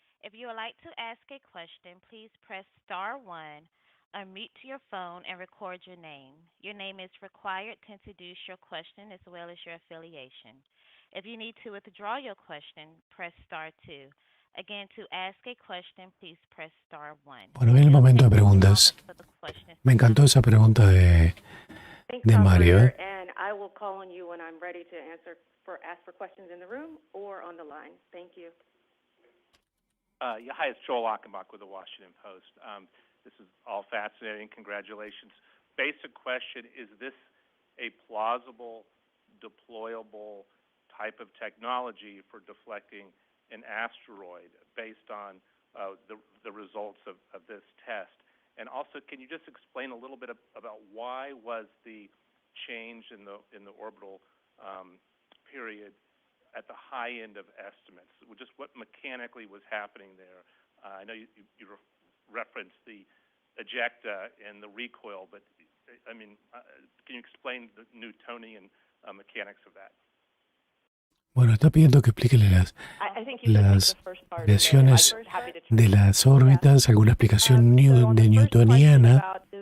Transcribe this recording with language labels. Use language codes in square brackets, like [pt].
[en] If you would like to ask a question, please press star 1, unmute to your phone, and record your name. Your name is required to introduce your question as well as your affiliation. If you need to withdraw your question, press star 2. Again, to ask a question, please press star 1. [es] Bueno, viene el momento de preguntas. Me encantó esa pregunta de Mario. [en] And I will call on you when I'm ready to ask for questions in the room or on the line. Thank you. Hi, it's Joel Achenbach with the Washington Post. This is all fascinating. Congratulations. Basic question, is this a plausible, deployable type of technology for deflecting an asteroid based on the results of this test? And also, can you just explain a little bit about why was the change in the orbital period at the high end of estimates? Just what mechanically was happening there? I know you referenced the ejecta and the recoil, but I mean, can you explain the Newtonian mechanics of that? [es] Bueno, está pidiendo que explique las variaciones de las órbitas, alguna explicación de newtoniana.